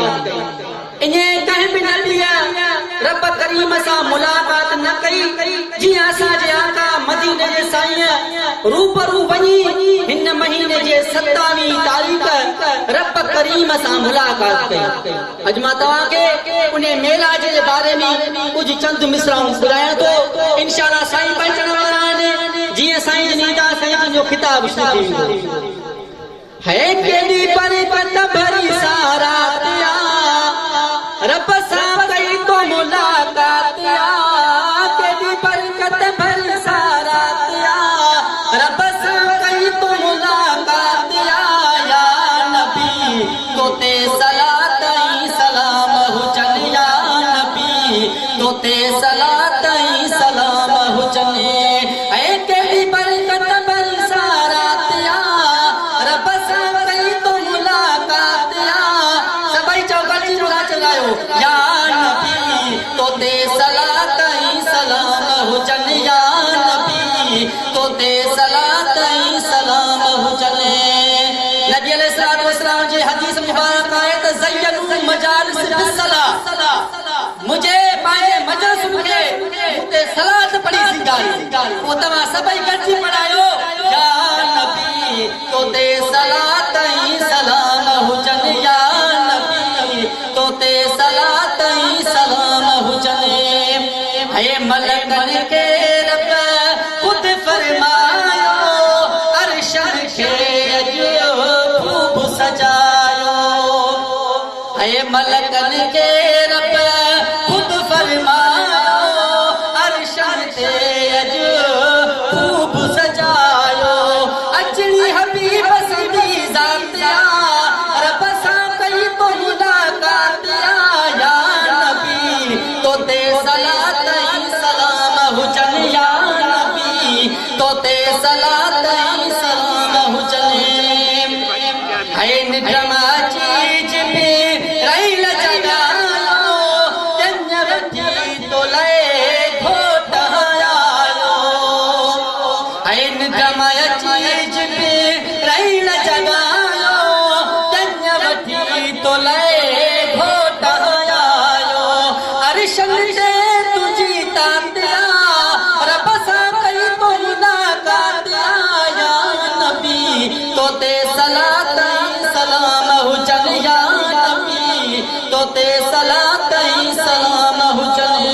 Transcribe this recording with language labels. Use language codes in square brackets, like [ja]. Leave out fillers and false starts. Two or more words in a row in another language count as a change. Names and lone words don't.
[sd] इने कंहिं बि नबी रब करीम सां मुलाकात न कई जीअं असांजे आका मदीने जे साईं रूबरू वञी हिन महीने जे 27 तारीख़ रब करीम सां मुलाकात कई। अॼु मां तव्हांखे उन मेला जे बारे में कुझु चंद मिसराऊं ॿुधायां थो। इंशाअल्लाह साईं पहुचण वारा आहिनि। जीअं साईं नींदा साईं जो खिताब शुरू थींदो है केडी बरकत भरी सारा दिया रब सां कई तो मुलाकात केडी बरकत भरी सारा दिया रब सां कई तो मुलाकात या नबी तोते सलात ई सलाम हुजन या नबी तोते सलात ई सलाम हुजन है केडी बरकत भरी सारा दिया रब या नबी तोते सलात ई सलाम हुजन या नबी तोते सलात ई सलाम हुजन। नबी [ar] عليه الصلاة والسلام [sd] जी हदीस मुबारक आहे त [ar] زينوا مجالس بالصلاة [sd] मुझे पाए मजलिस मुझे उते सलात पढ़ी सिंगारी ओ तवा सभई गॾिजी पढ़ायो या नबी तोते सलात ई सलाम हुजन या नबी तोते सलात ई सलाम हुजन। है मलकन के रब खुद फरमायो अर्श खे अॼु खूब सजायो है मलकन के रब खुद फरमायो अर्श खे अॼु खूब सजायो अचणी हबीब सदी ज़ात रब सां कई तो मुलाकात या नबी तोते सलात ई सलाम हुजन या नबी तोते सलात ई सलाम हुजन। है निजमा चीज में रैल जगायो जन वठी तो ले घोट आयो है निजमा चीज में रैल जगायो जन वठी तो ले घोट आयो अर्शन से तुझी तातिया रब सां कई तो मुलाकात या नबी तोते सलात ई सलाम हुजन या नबी तोते सलात ई सलाम हुजन।